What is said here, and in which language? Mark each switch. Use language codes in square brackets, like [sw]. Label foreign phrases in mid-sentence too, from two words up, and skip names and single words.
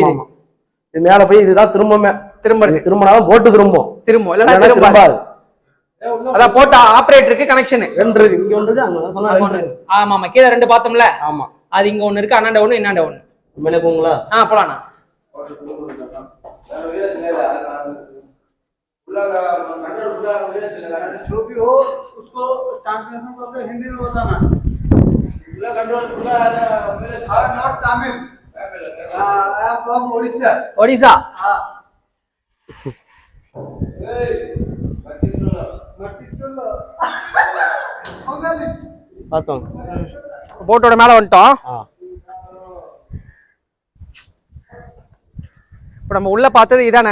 [ta] இது மேல போய் இதுதான் திரும்பினாலும் போட்டு திரும்பும் இல்லனா திரும்பாது. அத போட்ட ஆபரேட்டருக்கு கனெக்ஷன் ரெண்டு இருக்கு. இங்க ஒன்று இருக்கு, அங்க சொன்னா. ஆமா ஆமா, கீழ ரெண்டு பார்த்தோம்ல. ஆமா, அது இங்க ஒன்னு இருக்கு, அண்ணாண்ட ஒன்னு இன்னாண்ட ஒன்னு. மேலே போங்களா? போலாம்ண்ணா. [hi] जो भी हो उसको ट्रांसलेशन करके हिंदी में बताना। पूरा कंट्रोल पूरा मेरे साथ नॉट तमिल। [en] I am from Odisha. [hi] ओडिशा? हां। [ta] பார்த்தோம். போட்டோட மேல வந்துட்டோம். இப்போ நம்ம உள்ள பார்த்தது இதானே?